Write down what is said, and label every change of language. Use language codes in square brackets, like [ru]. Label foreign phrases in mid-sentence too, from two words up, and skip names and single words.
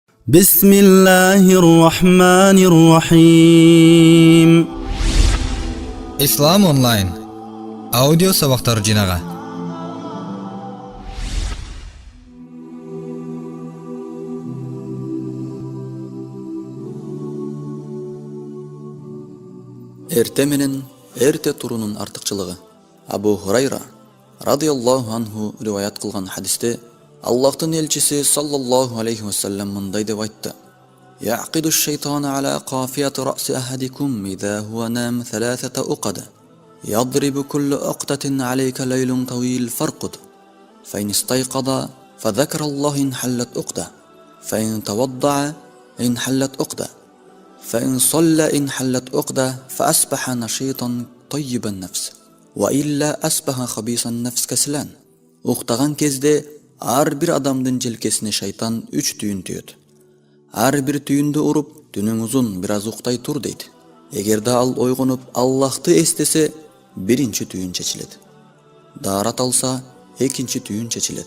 [ar] بسم الله الرحمن الرحيم. [ky] Ислам онлайн аудио сабактар жинага. Эрте менен эрте турунун артыкчылыгы. Абу Хурайра [ar] رضي الله عنه [ky] риваят кылган хадисте Аллахтын элчиси [ar] صلى الله عليه وسلم [ky] мындай деп айтты: [ar] "يعقد الشيطان على قافية رأس أحدكم إذا هو نام ثلاث عقد. يضرب كل عقدة عليك ليل طويل فارقد. فإن استيقظ فذكر الله انحلت عقدة. فإن توضأ انحلت عقدة. فإن صلى إن حلت عقدة فأصبح نشيطا طيب النفس وإلا أصبح خبيث النفس كسلان. [ky] Уктаган кезде ар бир адамдын желкесине шайтан 3 түйүн түйөт. Ар бир түйүндү уруп, түнүң узун, бир аз уктай тур дейт. Эгерде ал ойгонуп Аллахты эстесе, биринчи түйүн чечилет. Даарат алса, экинчи түйүн чечилет.